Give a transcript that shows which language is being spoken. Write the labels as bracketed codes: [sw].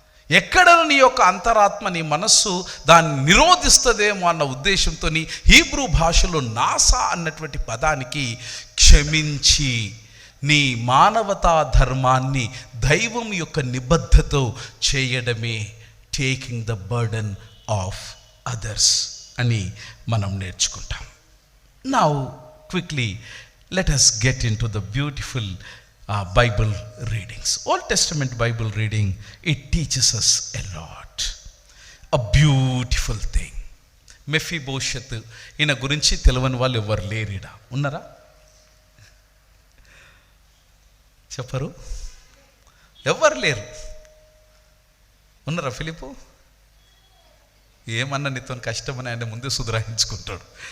[te] ఎక్కడ నీ యొక్క అంతరాత్మ, నీ మనస్సు దాన్ని నిరోధిస్తుందేమో అన్న ఉద్దేశంతో హీబ్రూ భాషలో నాసా అన్నటువంటి పదానికి క్షమించి నీ మానవతా ధర్మాన్ని దైవం యొక్క నిబద్ధతో చేయడమే [en] taking the burden of others [te] అని మనం నేర్చుకుంటాం. [en] Now quickly let us get into the beautiful Bible readings. Old Testament Bible reading, it teaches us a lot, a beautiful thing. [te] Mephibosheth, ఈయన గురించి తెలియని వాళ్ళు ఎవరు లేరిడా? ఉన్నారా? చెప్పరు? ఎవరు లేరు? ఉన్నారా? ఫిలిపు ఏమన్నా నీతో కష్టమని ఆయన ముందే సుధరాయించుకుంటాడు.